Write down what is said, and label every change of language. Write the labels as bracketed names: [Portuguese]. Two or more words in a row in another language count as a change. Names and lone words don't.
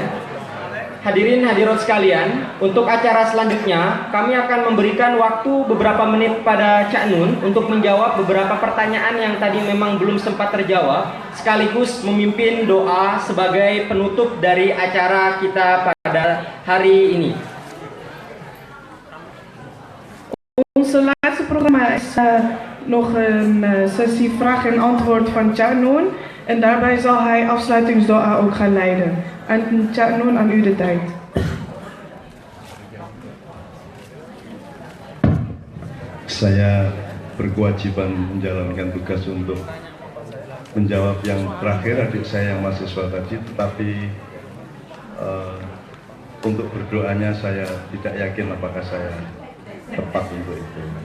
[Indonesian] Hadirin hadirat sekalian, untuk acara selanjutnya kami akan memberikan waktu beberapa menit pada Cak Nun untuk menjawab beberapa pertanyaan yang tadi memang belum sempat terjawab, sekaligus memimpin doa sebagai penutup dari acara kita pada hari ini. [Dutch] Onze laatste programma is nog een sessie vraag en antwoord van Cak Nun. En daarbij zal hij afsluitingsdoa ook gaan leiden. En Cak Nun, aan u de tijd. [Indonesian] Saya berkewajiban menjalankan tugas untuk menjawab yang terakhir adik saya yang mahasiswa tadi, tetapi untuk berdoanya saya tidak yakin apakah saya tepat untuk itu.